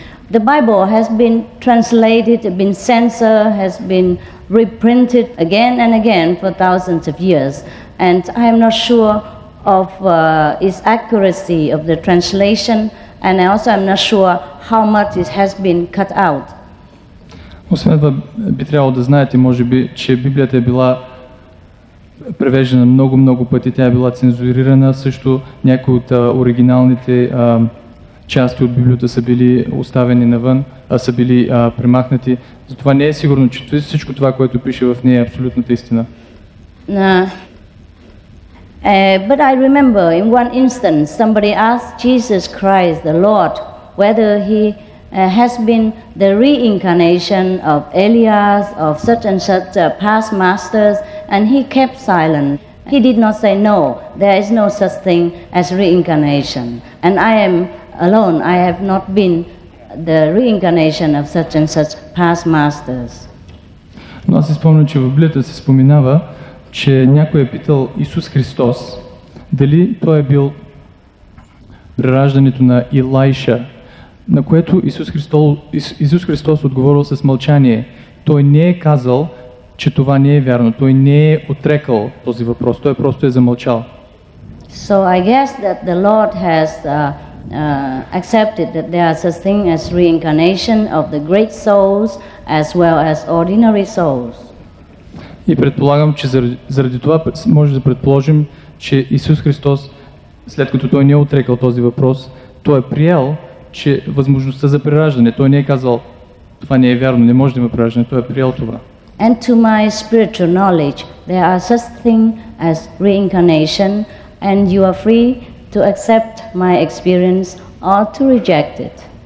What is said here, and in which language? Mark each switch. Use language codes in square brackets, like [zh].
[en] The Bible has been translated, been censored, has been reprinted again and again for thousands of years, and I am not sure of its accuracy of the translation, and I also am not sure how much it has been cut out. [bg] Освен това, би трябвало да знаете, може би, че Библията е била превеждана много пъти, тя е била цензурирана, също някои от оригиналните части от Библията са били оставени навън, са били премахнати. Затова не е сигурно, че всичко това, което пише в нея, е абсолютната истина. [en] But I remember in one instance, somebody asked Jesus Christ, the Lord, whether he has been the reincarnation of Elias, of such and such past masters, and he kept silent. He did not say, no, there is no such thing as reincarnation. And I am alone, I have not been the reincarnation of such and such past masters. [bg] Но аз си спомням, че в Библията се споменава, че някой е питал Исус Христос дали той е бил прераждането на Илайша, на което Исус Христос отговорил с мълчание. Той не е казал, че това не е вярно. Той не е отрекал този въпрос. Той просто е замълчал. [en] So I guess that the Lord has accepted that there are such thing as reincarnation of the great souls as well as ordinary souls. [bg] И предполагам, че заради това може да предположим, че Исус Христос, след като той не е отрекал този въпрос, той е приел, че възможността за прераждане, той не е казал, това не е вярно, не може да има прераждане, той е приел това. [en] And to my spiritual knowledge, there are such thing as reincarnation, and you are free to accept my experience or to reject it.